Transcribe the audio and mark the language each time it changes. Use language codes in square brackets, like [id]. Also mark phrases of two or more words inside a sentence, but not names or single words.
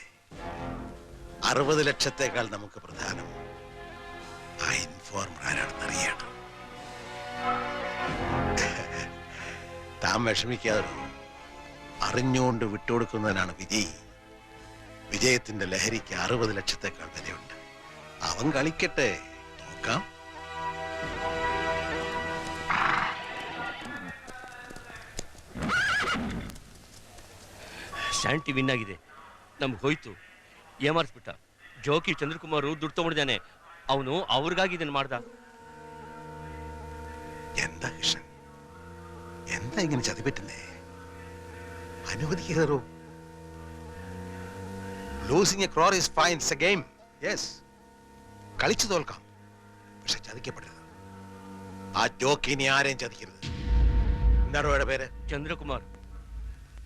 [ml] 60 ലക്ഷത്തേക്കാൾ നമുക്ക് പ്രധാനം ആ ഇൻഫോർമർ ആരാണെന്ന് അറിയണം. താൻ വിഷമിക്കാതെ. അറിഞ്ഞുകൊണ്ട് വിട്ടുകൊടുക്കുന്നതിനാണ് വിജയി. വിജയത്തിന്റെ ലഹരിക്ക് 60 ലക്ഷത്തേക്കാൾ വിലയുണ്ട്. അവൻ കളിക്കട്ടെ, നോക്കാം. [kn] ಶಾಂತಿ ವಿನ್ ಆಗಿದೆ. ನಮ್ಗೆ ಹೋಯ್ತು. ಏಮಾರಿಸ್ಬಿಟ್ಟ. ಜೋಕಿ ಚಂದ್ರಕುಮಾರ್ ದುಡ್ಡು ತಗೊಂಡಿದ್ದಾನೆ. ಅವನು ಅವ್ರಿಗಾಗಿ ಇದನ್ನ ಮಾಡ್ದ. [ml] എന്താ കൃഷ്ണൻ, എന്താ ഇങ്ങനെ ചതിപറ്റുന്നേ? അനുവദിക്കാറോ? [en] Losing a crore is fine. It's a game. [ml] യെസ്, കളിച്ചു തോൽക്കാം, പക്ഷെ ചതിക്കപ്പെടരുത്. ആ ജോക്കി ഇനി ആരെയും ചതിക്കരുത്. എന്താണോ അവരുടെ പേര്? ಚಂದ್ರಕುಮಾರ್.